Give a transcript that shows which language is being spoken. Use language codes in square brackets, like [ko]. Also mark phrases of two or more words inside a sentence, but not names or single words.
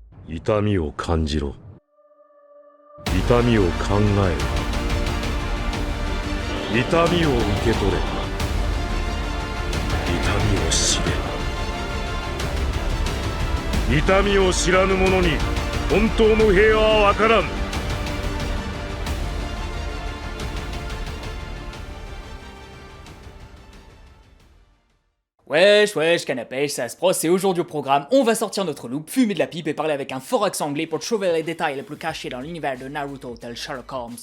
[ja] 痛みを感じろ。痛みを考えろ。痛みを受け取れ。痛みを知れ。痛みを知らぬ者に本当の平和は分からん。 [fr] Wesh, canapèche, ça se proche, c'est aujourd'hui au programme, on va sortir notre loupe, fumer de la pipe et parler avec un fort accent anglais pour trouver les détails les plus cachés dans l'univers de Naruto tel Sherlock Holmes.